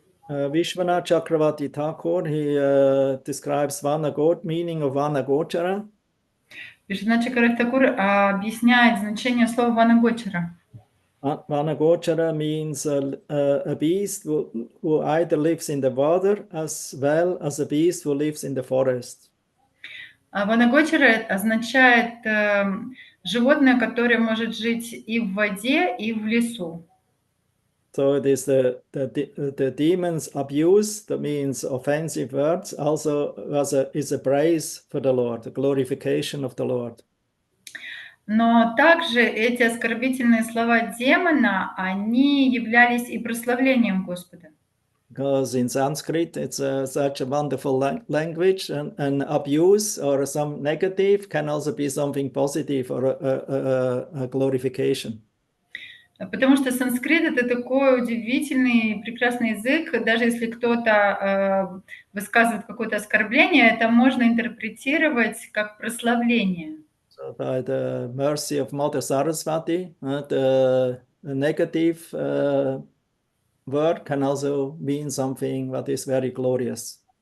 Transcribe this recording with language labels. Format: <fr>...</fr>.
<en>Vishwanath Chakravarti Thakur, he describes meaning of Vanagochara.</en> <ru>Вишванат Чакраварти Тхакур объясняет значение слова Ванагочара.</ru> <en>Vanagochara means a beast who either lives in the water as well as a beast who lives in the forest.</en> <ru>Ванагочара означает животное, которое может жить и в воде, и в лесу.</ru> <en>So it is the demons abuse, that means offensive words, also is a praise for the Lord, the glorification of the Lord.</en> <ru>Но также эти оскорбительные слова демона, они являлись и прославлением Господа.</ru> <en>Because in Sanskrit, it's such a wonderful language, and abuse or some negative can also be something positive or a glorification.</en> <ru>Потому что санскрит — это такой удивительный, прекрасный язык. Даже если кто-то высказывает какое-то оскорбление, это можно интерпретировать как прославление.</ru> <en>So by the mercy of Mother Saraswati, the negative word can also mean something that is very glorious.</en>